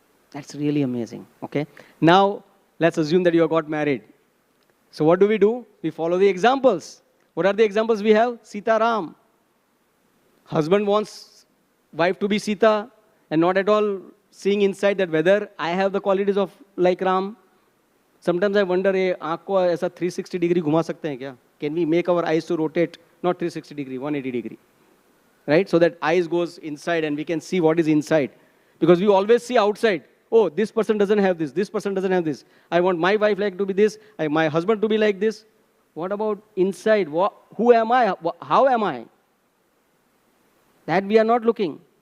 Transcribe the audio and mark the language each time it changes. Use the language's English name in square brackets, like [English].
[English] That's really amazing. Okay? Now, let's assume that you have got married. So what do? We follow the examples. What are the examples we have? Sita Ram. Husband wants wife to be Sita and not at all seeing inside that whether I have the qualities of like Ram. Sometimes I wonder, [Hindi] आँख को ऐसा 360 degree घुमा सकते हैं क्या? [English] Can we make our eyes to rotate, not 360 degree, 180 degree? Right? So that eyes goes inside and we can see what is inside. Because we always see outside. Oh, this person doesn't have this person doesn't have this. I want my wife like to be this, my husband to be like this. What about inside? Who am I? How am I? That we are not looking.